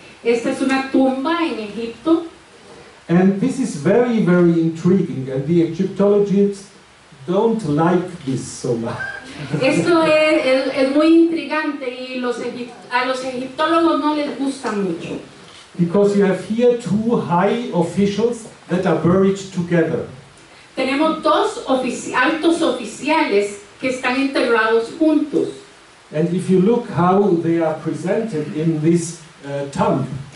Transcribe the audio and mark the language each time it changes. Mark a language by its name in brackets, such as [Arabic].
[Spanish] Esta es una tumba en Egipto. [English] And this is very, very intriguing, and the Egyptologists don't like this so much. [Spanish] Esto es muy intrigante y a los egiptólogos no les gusta mucho. [English] Because you have here two high officials that are buried together. [Spanish] Tenemos dos altos oficiales que están enterrados juntos. [English] And if you look how they are presented in this tomb,